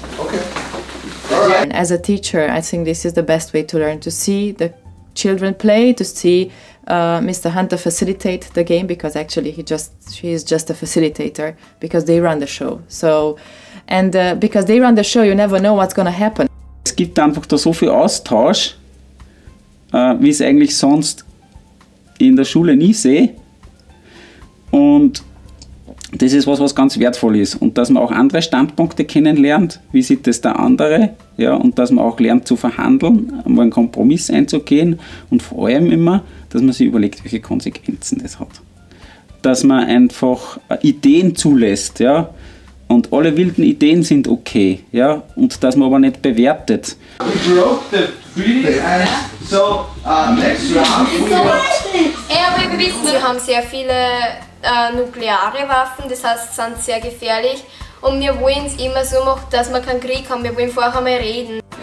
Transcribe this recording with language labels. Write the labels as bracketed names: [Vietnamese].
[English] Okay. All right. As a teacher, I think this is the best way to learn, to see the children play, to see Mr. Hunter facilitate the game, because actually he is just a facilitator, because they run the show. So, and because they run the show, you never know what's going to happen. [German] Es gibt einfach da so viel Austausch, wie es eigentlich sonst in der Schule nie sehe. Und das ist was ganz wertvoll ist. Und dass man auch andere Standpunkte kennenlernt, wie sieht es der andere, ja, und dass man auch lernt zu verhandeln, einmal einen Kompromiss einzugehen und vor allem immer, dass man sich überlegt, welche Konsequenzen das hat. Dass man einfach Ideen zulässt, ja, und alle wilden Ideen sind okay, ja, und dass man aber nicht bewertet. [English] We broke the treaty and so next round we will... [German] Ja, wir wissen, sie haben sehr viele nukleare Waffen, das heißt, sie sind sehr gefährlich. Und wir wollen es immer so machen, dass wir keinen Krieg haben, wir wollen vorher mal reden.